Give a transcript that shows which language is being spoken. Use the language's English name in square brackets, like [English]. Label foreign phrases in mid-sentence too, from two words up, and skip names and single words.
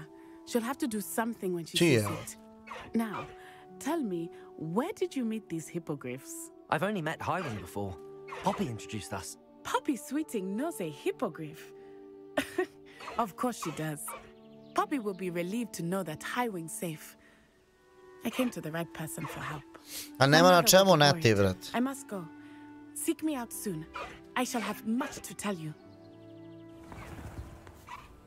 [English] She'll have to do something when she sees it. Now, tell me, where did you meet these hippogriffs? I've only met Highwing before. Poppy introduced us. Poppy Sweeting knows a hippogriff. Of course she does. Poppy will be relieved to know that Highwing's safe. I came to the right person for help. [Serbian] A nema na čemu ne ti, brat. [English] I must go. Seek me out soon. I shall have much to tell you.